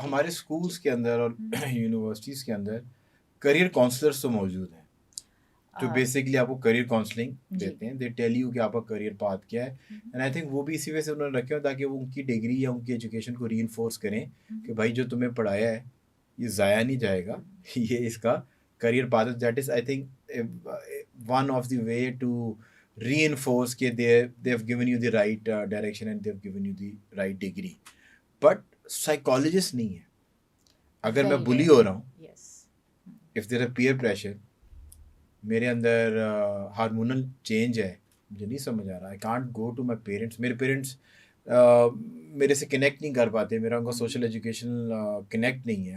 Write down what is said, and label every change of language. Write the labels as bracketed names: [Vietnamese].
[Urdu] ہمارے اسکولس کے اندر اور یونیورسٹیز کے اندر کریئر کاؤنسلرس تو موجود ہیں جو بیسکلی آپ کو کریئر کاؤنسلنگ دیتے ہیں. [English] they tell you [Urdu] کہ آپ کا کریئر پاتھ کیا ہے, [English] and I think [Urdu] وہ بھی اسی وجہ سے انہوں نے رکھے ہو تاکہ وہ ان کی ڈگری یا ان کی ایجوکیشن کو ری انفورس کریں کہ بھائی جو تمہیں پڑھایا ہے یہ ضائع نہیں جائے گا, یہ اس کا کریئر پاتھ ہے. [English] That is I think one of the way to reinforce کہ they have given you the right direction and they have given you the right degree. [Urdu] But psychologist نہیں ہے. اگر میں بلی ہو رہا ہوں, [English] if there a peer pressure, [Urdu] میرے اندر hormonal change ہے, مجھے نہیں سمجھ آ رہا, [English] I can't go to my parents. [Urdu] میرے پیرنٹس میرے سے کنیکٹ نہیں کر پاتے, میرا ان کا سوشل ایجوکیشن کنیکٹ نہیں ہے.